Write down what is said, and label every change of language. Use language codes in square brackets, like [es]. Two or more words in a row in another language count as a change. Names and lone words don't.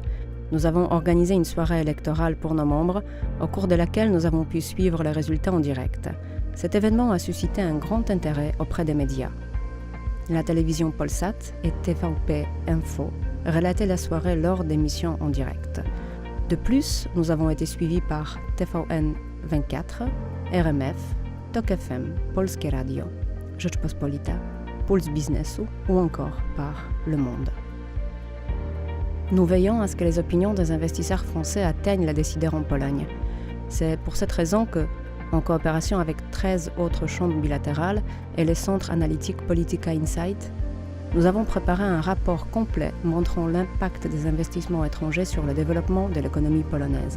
[fr] Nous avons organisé une soirée électorale pour nos membres, au cours de laquelle nous avons pu suivre les résultats en direct. Cet événement a suscité un grand intérêt auprès des médias. La télévision Polsat et TVP Info relataient la soirée lors d'émissions en direct. De plus, nous avons été suivis par TVN 24, RMF, TOK FM, Polskie Radio, Rzeczpospolita, Puls Biznesu ou encore par Le Monde. Nous veillons à ce que les opinions des investisseurs français atteignent les décideurs en Pologne. C'est pour cette raison que, en coopération avec 13 autres chambres bilatérales et le centre analytique Politica Insight, nous avons préparé un rapport complet montrant l'impact des investissements étrangers sur le développement de l'économie polonaise.